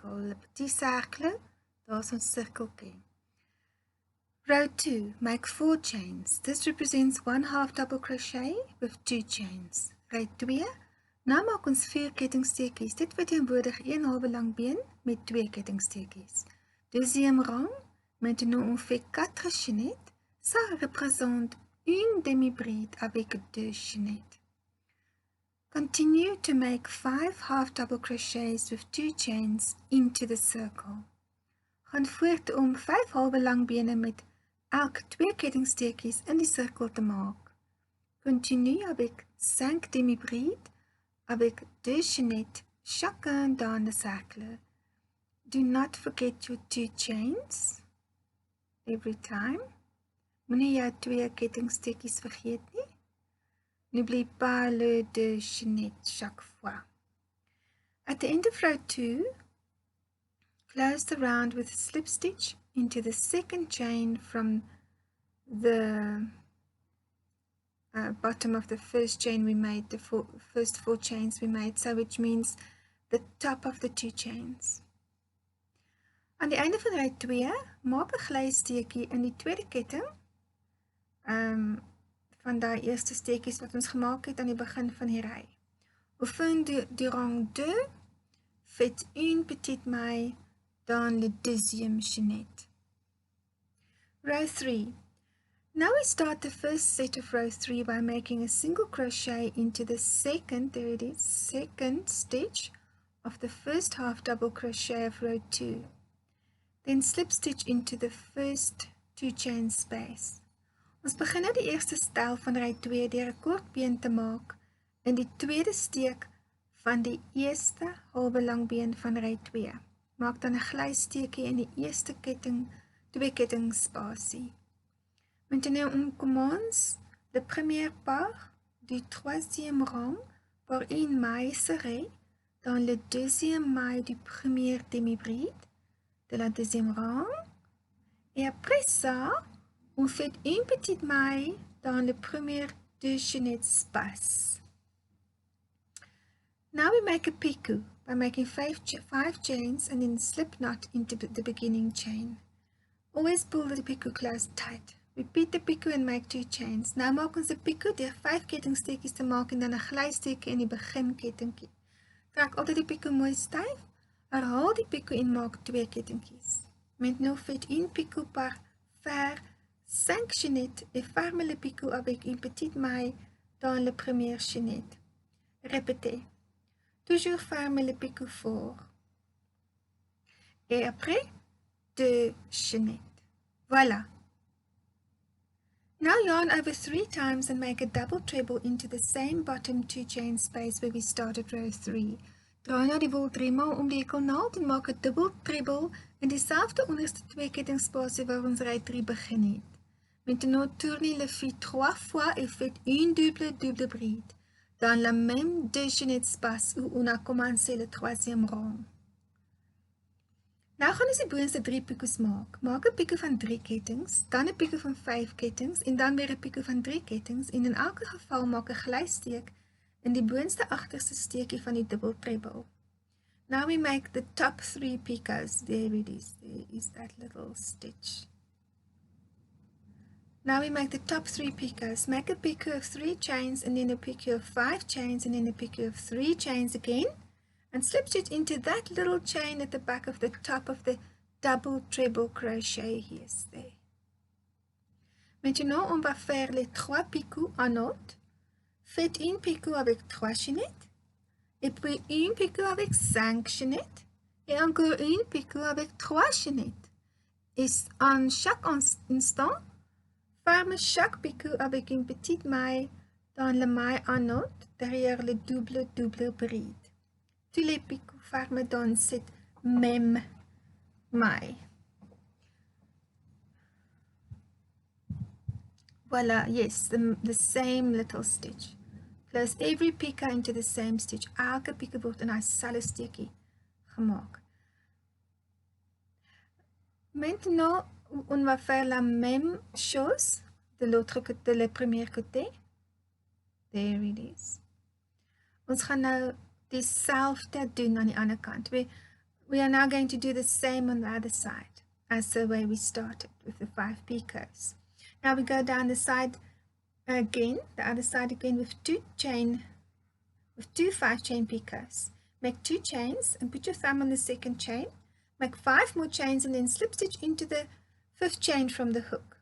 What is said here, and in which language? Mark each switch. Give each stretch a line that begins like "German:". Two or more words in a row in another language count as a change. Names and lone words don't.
French: Le petit cercle,
Afrikaans: daar is ons cirkeltjie.
English: Row 2, make 4 chains. This represents 1/2 double crochet with 2 chains.
Afrikaans: Ry 2. Nou maak ons 4 kettingsteekies. Dit verteenwoordig 1/2 lang been met 2 kettingsteekies.
French: Deuxième rang, maintenant on fait 4 chaînettes. Ça représente une demi-bride avec 2 chaînettes.
English: Continue to make 5 half double crochets with 2 chains into the circle.
Afrikaans: Gaan voort om 5 halwe lang bene met elk 2 kettingsteekies in die cirkel te maak.
French: Continue avec 5 demi-brides avec 2 chaînettes chacun dans le cercle.
English: Do not forget your 2 chains every time.
Afrikaans: Moenie jou 2 kettingsteekies vergeet nie.
French: N'oublie pas le 2 chaînettes chaque fois.
English: At the end of row 2, close the round with a slip stitch into the second chain from the bottom of the first chain we made, the first 4 chains we made, so which means the top of the 2 chains.
Afrikaans: Aan die einde van ry 2, maak 'n glysteekie in die tweede ketting van daai eerste steekies wat ons gemaak het aan die begin van die ry.
French: Au fin du rang 2, faites une petite maille dans le deuxième chaînette.
English: Row 3. Now we start the first set of row 3 by making a single crochet into the second, there it is, second stitch of the first half double crochet of row 2. Then slip stitch into the first 2 chain space.
Afrikaans: Ons begin nou die eerste stel van ry 2 deur 'n kort been te maak in die tweede steek van die eerste halwe lang been van ry 2. Maak dan 'n glysteekie in die eerste ketting, 2 ketting spasie.
French: Maintenant, on commence le premier pas du troisième rang par une maille serrée dans le deuxième maille du premier demi-bride de la deuxième rang. Et après ça, on fait une petite maille dans le premier 2 chaînettes space.
English: Now we make a picot by making 5 chains and then slip knot into the beginning chain. Always pull the picot close tight. Repeat the picot and make 2 chains.
Afrikaans: Nou maak ons 'n picot deur 5 kettingsteekies te maak en dan 'n glysteekie in die begin kettingkie. Trek altyd die picot mooi styf, herhaal die picot en maak 2 kettingkies.
French: Maintenant faites une picot par faire 5 chaînettes et fermez le picot avec une petite maille dans la première chaînette. Répétez. Toujours fermez le picot fort. Et après, 2 chaînettes. Voilà.
English: Now yarn over 3 times and make a double treble into the same bottom 2 chain space where we started row 3.
Afrikaans: Draai nou die wol 3 maal om die hekelnaald en maak 'n dubbel treble in dieselfde onderste 2 kettingspasie waar ons ry 3 begin het.
French: Maintenant tournez le fil 3 fois et faites une double bride. Dans la même 2 chaînettes space où on a commencé le 3e rang.
Afrikaans: Nou gaan ons die boonste 3 picots maak. Maak 'n picot van 3 kettings, dan 'n picot van 5 kettings en dan weer 'n picot van 3 kettings en in elke geval maak 'n glysteek in die boonste agterste steekie van die dubbel treble.
English: Now we make the top 3 picots. There it is. There is that little stitch. Now we make the top 3 picots. Make a picot of 3 chains and then a picot of 5 chains and then a picot of 3 chains again. And slip stitch into that little chain at the back of the top of the double treble crochet here. There.
French: Maintenant, on va faire les 3 picots en autre. Faites une picot avec 3 chaînettes, et puis une picot avec 5 chaînettes, et encore une picot avec 3 chaînettes. Et en chaque instant, ferme chaque picot avec une petite maille dans la maille en autre derrière le double bride. Tous les picots ferment dans cette même maille. Voila,
English: yes, the same little stitch. Close every picot into the same stitch.
Afrikaans: Elke picot word in 'n selfde steekie gemaak.
French: Maintenant, on va faire la même chose de le premier côté.
English: There it is.
Afrikaans: Ons gaan nou dieselfde doen aan die ander kant.
English: We are now going to do the same on the other side as the way we started with the 5 picots. Now we go down the side again, the other side again with 2 5 chain picots. Make 2 chains and put your thumb on the second chain. Make 5 more chains and then slip stitch into the 5th chain from the hook.